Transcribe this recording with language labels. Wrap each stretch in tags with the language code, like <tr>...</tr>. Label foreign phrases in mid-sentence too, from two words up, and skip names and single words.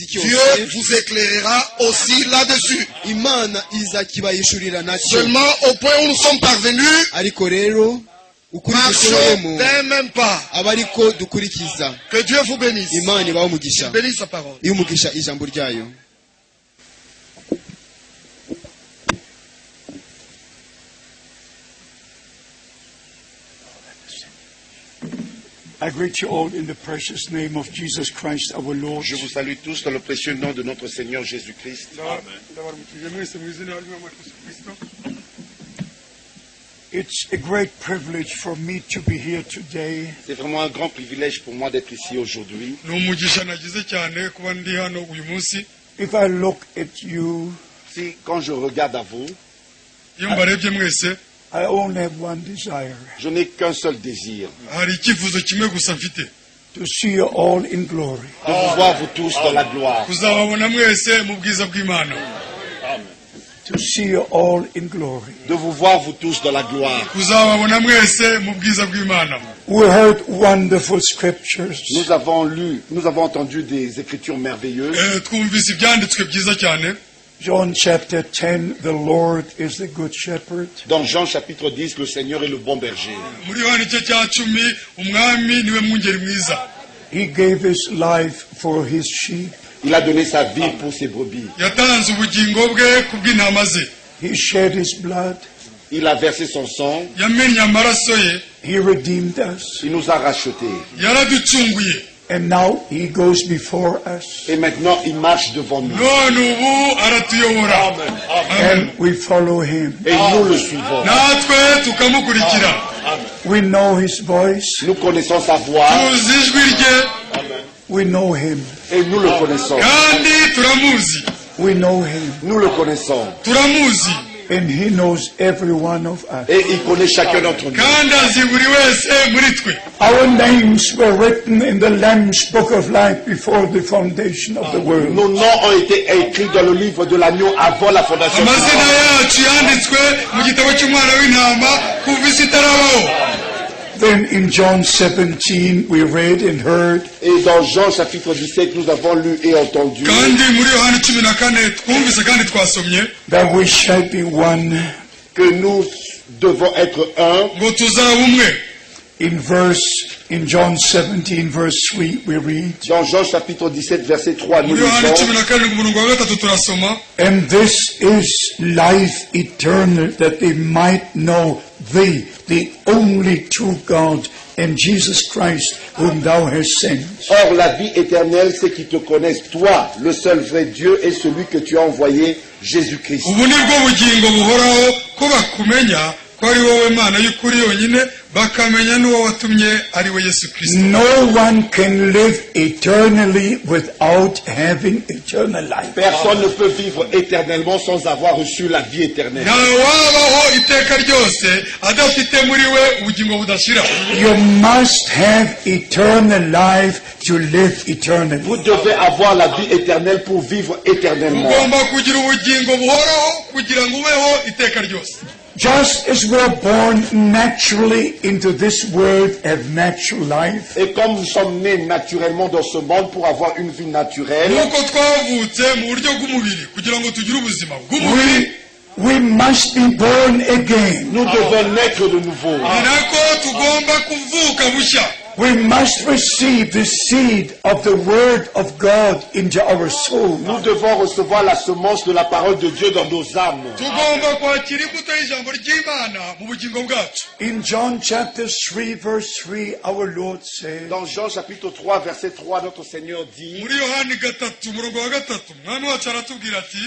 <fr>Dieu</fr> <rw>cyose,</rw> <fr>vous éclairera aussi là-dessus.</fr> <rw>Imana izakibayishurira nacyo.</rw> <fr>Seulement au point où nous sommes parvenus,</fr> <rw>Ariko rero ukuri</rw> <fr>marchons</fr> <rw>dushoboyemo</rw> <fr>d'un même pas.</fr> <rw>aba ariko dukurikiza.</rw> <fr>Que Dieu vous bénisse.</fr> <rw>Imana ibahe umugisha,</rw> <fr>Bénisse sa parole.</fr> <rw>ihe umugisha ijambo ryayo.</rw> <en>I greet you all in the precious name of Jesus Christ our Lord.</en> <fr>Je vous salue tous dans le précieux nom de notre Seigneur Jésus-Christ.</fr> <en>It's a great privilege for me to be here today.</en> <fr>C'est vraiment un grand privilège pour moi d'être ici aujourd'hui.</fr> <rw>ni umugisha nagize cyane kuba ndi hano uyu munsi.</rw> <en>If I look at you,</en> <fr>Si, quand je regarde à vous,</fr> <rw>Iyo mbarebye mwese</rw> <en>I only have one desire,</en> <fr>je n'ai qu'un seul désir,</fr> <rw>hari icyifuzo kimwe gusa mfite,</rw> <en>to see you all in glory.</en> <fr>de vous voir vous tous dans la gloire.</fr> <rw>kuzababona mwese mu bwiza bw'Imana,</rw> <en>To see you all in glory.</en> <fr>De vous voir vous tous dans la gloire.</fr> <rw>kuzababona mwese mu bwiza bw'Imana.</rw> <en>We heard wonderful scriptures.</en> <fr>Nous avons entendu des écritures merveilleuses.</fr> <rw>Twumvise ibyanditswe byiza cyane.</rw> <en>John chapter 10, the Lord is the good shepherd.</en> <fr>Dans Jean chapitre 10, le Seigneur est le bon berger.</fr> <rw>Muri Yohana igice cya 10 umwami niwe mwungeri mwiza,</rw> <en>He gave his life for his sheep.</en> <fr>Il a donné sa vie pour ses brebis.</fr> <rw>yatanze ubugingo bwe ku bw'intama ze,</rw> <en>He shed his blood.</en> <fr>Il a versé son sang.</fr> <rw>yamennye amaraso ye,</rw> <en>He redeemed us.</en> <fr>Il nous a rachetés.</fr> <rw>yaraducunguye,</rw> <en>And now he goes before us.</en> <fr>Et maintenant, il marche devant nous.</fr> <rw>none ubu aratuyobora. Amen.</rw> <en>And we follow him.</en> <fr>Et nous le suivons.</fr> <rw>natwe tukamukurikira,</rw> <en>We know his voice.</en> <fr>Nous connaissons sa voix</fr> <rw>tuzi ijwi rye</rw> <en>We know him.</en> <fr>et nous le connaissons.</fr> <rw>kandi turamuzi,</rw> <en>We know him.</en> <fr>Nous le connaissons.</fr> <rw>turamuzi</rw> <en>And he knows every one of us.</en> <fr>Et il connaît chacun d'entre nous.</fr> <rw>kandi azi buri wese muri twe.</rw> <en>Our names were written in the Lamb's Book of Life before the foundation of the world.</en> <fr>Nos noms ont été écrits dans le livre de l'agneau avant la fondation du</fr> <rw>amazina</rw> <fr>monde.</fr> <rw>yacu yanditswe mu gitabo cy'umwana w'intama kuva isi itarabaho.</rw> <en>Then in John 17 we read and heard</en> <fr>Et dans Jean chapitre 17, nous avons lu et entendu</fr> <rw>kandi muri Yohana 14 twumvise kandi twasomye</rw> <en>that we shall be one.</en> <fr>que nous devons être un.</fr> <rw>ngo tuzaba umwe.</rw> <en>In John 17 verse 3 we read,</en> <fr>Dans Jean chapitre 17, verset 3, nous</fr> <rw>muri Yohana</rw> <fr>lisons</fr> <rw>14 ku murongo wa 3 turasoma,</rw> <en>and this is life eternal, that they might know thee, the only true God, and Jesus Christ, whom thou hast sent.</en> <fr>Or, la vie éternelle, c'est qu'ils te connaissent, toi, le seul vrai Dieu, et celui que tu as envoyé, Jésus-Christ.</fr> <rw>ubu ni bwo bugingo buhoraho ko bakumenya ko ari wowe Mana y'ukuri yonyine, bakamenya n'uwo watumye ari we Yesu Kristo.</rw> <en>No one can live eternally without having eternal life.</en> <fr>Personne ne peut vivre éternellement sans avoir reçu la vie éternelle.</fr> <rw>nta wabaho iteka ryose adafite muri we ubugingo budashira.</rw> <en>You must have eternal life to live eternally.</en> <fr>Vous devez avoir la vie éternelle pour vivre éternellement.</fr> <rw>ugomba kugira ubugingo buhoraho kugira ngo ubeho iteka ryose.</rw> <en>Just as we are born naturally into this world, have natural life,</en> <fr>Et comme nous sommes nés naturellement dans ce monde pour avoir une vie naturelle,</fr> <rw>nk'uko twavutse mu buryo bw'umubiri kugira ngo tugire ubuzima bw'umubiri,</rw> <en>we must be born again.</en> <fr>nous devons naître de nouveau.</fr> <rw>ni nako tugomba kuvuka bushya.</rw> <en>We must receive the seed of the Word of God into our soul.</en> <fr>Nous devons recevoir la semence de la parole de Dieu dans nos âmes.</fr> <rw>tugomba kwakira imbuto y'ijambo ry'Imana mu bugingo bwacu.</rw> <en>In John chapter 3 verse 3, our Lord said,</en> <fr>Dans Jean chapitre 3, verset 3, notre Seigneur dit,</fr> <rw>muri Yohani 3 umurongo wa 3 umwami wacu aratubwira ati,</rw>